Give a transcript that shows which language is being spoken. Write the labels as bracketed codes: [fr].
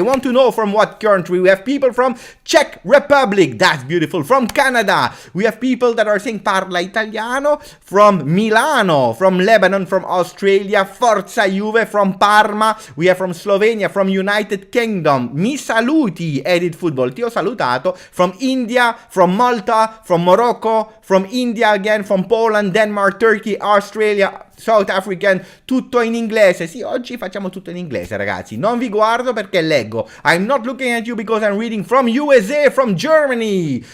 [en] I want to know from what country. We have people from Czech Republic, that's beautiful. From Canada, we have people that are saying [it] parla italiano. [en] From Milano, from Lebanon, from Australia, [it] Forza Juve, [en] from Parma. We have from Slovenia, from United Kingdom. [it] Mi saluti, Edit Football, ti ho salutato. [en] From India, from Malta, from Morocco, from India again, from Poland, Denmark, Turkey, Australia, South African, [it] tutto in inglese. Sì, oggi facciamo tutto in inglese, ragazzi. Non vi guardo perché leggo. [en] I'm not looking at you because I'm reading from USA, from Germany.